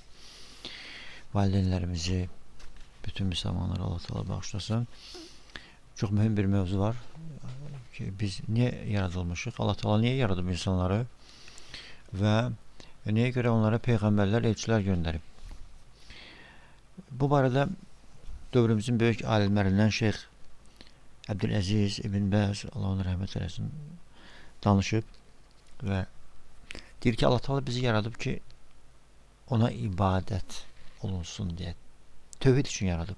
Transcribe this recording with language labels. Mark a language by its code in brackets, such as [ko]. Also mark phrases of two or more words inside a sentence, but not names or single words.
[tr] Valideynlerimizi, bütün Müslümanlara Allah Teala bağışlasın. Çok mühim bir mevzu var ki biz niye yaratılmışız? Allah Teala niye yaradı insanları ve niye göre onlara peygamberler, elçiler gönderip? [az] Bu barədə dövrümüzün böyük alimlərindən Şeyx Abdülaziz İbn Baz, Allah ona rəhmət eləsin, danışıb və deyir ki, Allah Teala bizi yaradıb ki, ona ibadət olunsun deyə. Tövhid üçün yaradıb.